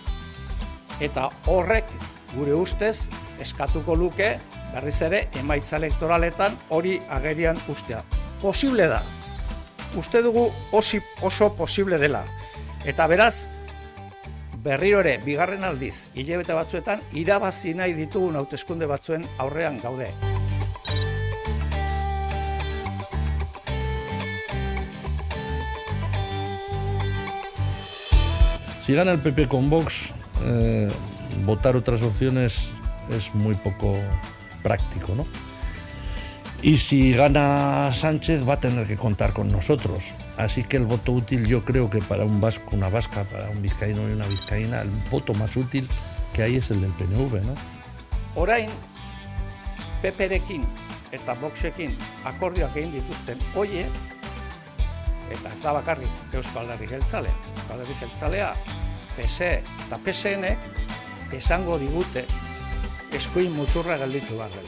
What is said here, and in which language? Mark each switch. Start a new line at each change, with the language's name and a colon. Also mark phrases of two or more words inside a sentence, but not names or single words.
Basque: Eta horrek gure ustez eskatuko luke berriz ere emaitza elektoraletan hori agerian ustea. Posible da. Uste dugu oso posible dela. Eta beraz, berriro ere, bigarren aldiz, hilabete batzuetan, irabazi nahi ditugun hauteskunde batzuen aurrean gaude.
Spanish: Si gana el PP con Vox, votar otras opciones es muy poco práctico, ¿no? Y si gana Sánchez va a tener que contar con nosotros. Así que el voto útil, yo creo que para un vasco, una vasca, para un vizcaíno y una vizcaína, el voto más útil que hay es el del PNV, ¿no?
Basque: Orain, PPrekin eta Voxekin akordioak egin dituzten hoiek, eta ez da bakarrik Euskal Herri Jeltzalea. Euskal Herri Jeltzalea, PSE eta PSN-ek esango digute eskuin muturra gelditu behar dela.